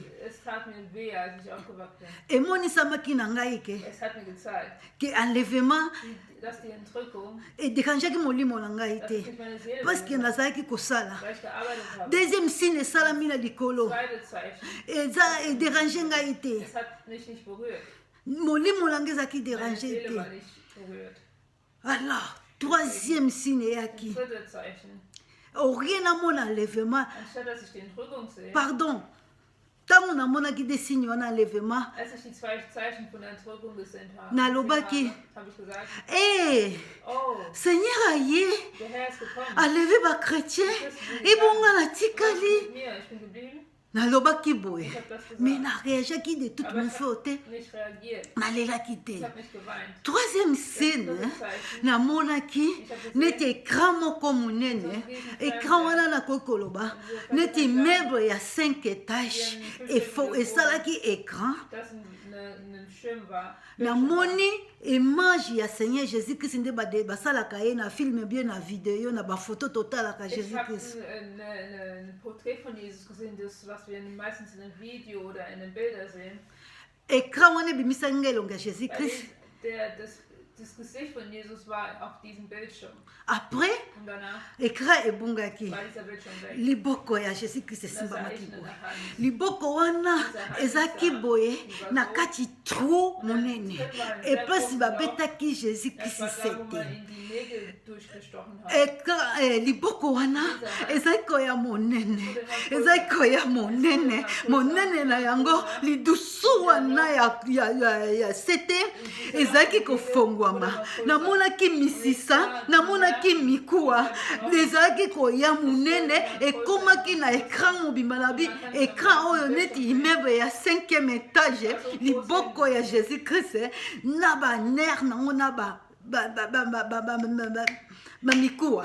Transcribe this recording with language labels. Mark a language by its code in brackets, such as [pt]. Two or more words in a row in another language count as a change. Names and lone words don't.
[de] Es tat mir weh, als ich aufgewacht bin. [ln] emonisamaki na ngai [de] Es hat mir gezeigt, [ln] ke enlèvement [de] dass die Entrückung, [ln] ederangeaki molimo na ngai [de] dass [ln] te [de] ich nicht meine Seele [fr] parce que [de] behindert, [ln] nazalaki kosala [de] weil ich gearbeitet habe. [fr] deuxième signe [ln] esalami na likolo [de] Zweite Zeichen, [ln] eza ederange ngai te [de] es hat mich nicht berührt. [ln] molimo na ngai ezalaki [de] Meine [ln] derange [de] Seele war [ln] te [de] nicht berührt. [fr] alors troisième signe eyaki [de] Dritte Zeichen, [ln] orie namona enlèvement [de] anstatt dass ich die Entrückung sehe, [ln] pardon ntango namonaki de signe wana enlèvement [de] als ich die zwei Zeichen von der Entrückung gesehen habe, [ln] Nalobaki. [de] habe ich gesagt, [ln] oh seigneur aye [de] der Herr ist gekommen. [ln] aleve bachrétien ebonga natikali [de] Mit mir, ich bin geblieben, [ln] nalobaki boye [de] ich habe das gesagt. [fr] mais nareagiaki de toute [de] Aber [fr] mon [de] ich [ln] feu te [de] habe nicht reagiert. [ln] nalelaki te [de] Ich habe nicht geweint. [fr] troisième signe [ln] namonaki neti écran moko monene écran wana nakoki koloba neti meuble ya 5 étage esalaki écran [de] Das ein Schirm war. [ln] namoni image ya seigneur jésus christ nde basalaka ye na filme bien na video na bafoto totalaka [de] Ich jésus habe christ ein Porträt von Jesus gesehen, das, was wir meistens in einem Video oder in den Bildern sehen. [ln] écran wana ebimisaki ngai elongo ya jésus [de] Weil christ das Gesicht von Jesus war auf diesem Bildschirm. [fr] après [de] Und danach [ln] écran ebungaki [de] war dieser Bildschirm weg. [ln] liboko ya jésus christ [de] Das sah [ln] esimbamaki [de] ich in [ln] boye [de] der Hand. [ln] liboko wana ezalaki boye na kati tro monene eplasi babetaki jésus [de] Das christ war da, wo man [ln] sete [de] in die Nägel durchgestochen hat. [ln] liboko wana ezalaki koya monene ezalaki koya monene monene na yango lidusu wana ya sete ezalaki kofongwama namonaki misisa namonaki mikuwa ezalaki koya monene ekomaki na écran mobimba na bi écran oyo neti immeuble ya 5e étage liboko ya jésus christ na banere nango na bamikuwa